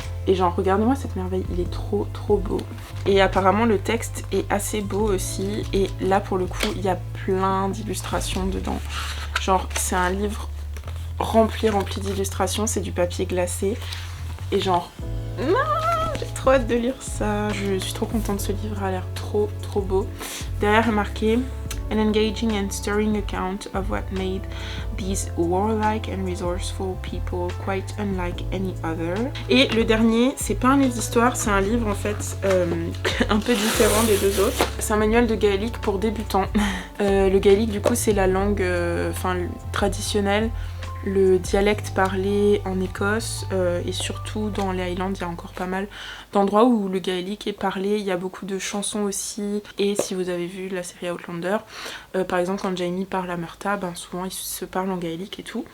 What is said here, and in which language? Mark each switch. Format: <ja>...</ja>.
<fr>Et genre, regardez-moi cette merveille, il est trop beau. Et apparemment le texte est assez beau aussi. Et là pour le coup, il y a plein d'illustrations dedans. Genre, c'est un livre rempli d'illustrations, c'est du papier glacé. Et genre... j'ai trop hâte de lire ça. Je suis trop contente, ce livre a l'air trop beau. Derrière est marqué</fr> <en>An engaging and stirring account of what made these warlike and resourceful people quite unlike any other.</en> <fr>Et le dernier, c'est pas un livre d'histoire, c'est un livre en fait un peu différent des deux autres. C'est un manuel de gaélique pour débutants. Le gaélique du coup c'est la langue traditionnelle, le dialecte parlé en Écosse et surtout dans les Highlands, il y a encore pas mal d'endroits où le gaélique est parlé, il y a beaucoup de chansons aussi, et si vous avez vu la série Outlander, par exemple quand Jamie parle à Murtagh, souvent ils se parlent en gaélique et tout.</fr>